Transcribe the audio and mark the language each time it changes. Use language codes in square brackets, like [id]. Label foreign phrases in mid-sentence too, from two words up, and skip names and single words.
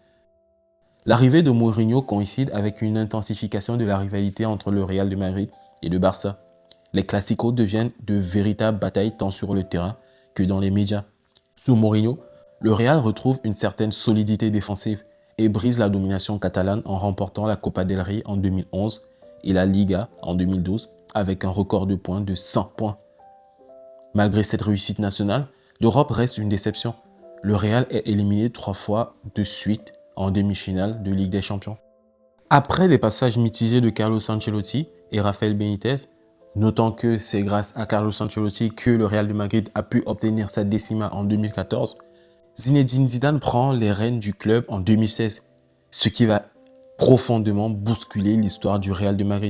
[fr] L'arrivée de Mourinho coïncide avec une intensification de la rivalité entre le Real de Madrid et le Barça. Les Clásicos deviennent de véritables batailles tant sur le terrain que dans les médias. Sous Mourinho, le Real retrouve une certaine solidité défensive et brise la domination catalane en remportant la Copa del Rey en 2011 et la Liga en 2012 avec un record de points de 100 points. Malgré cette réussite nationale, l'Europe reste une déception. Le Real est éliminé 3 fois de suite en demi-finale de Ligue des Champions. Après des passages mitigés de Carlos Ancelotti et Rafael Benitez, notant que c'est grâce à Carlos Ancelotti que le Real de Madrid a pu obtenir sa décima en 2014, Zinedine Zidane prend les rênes du club en 2016, ce qui va profondément bousculer l'histoire du Real de Madrid.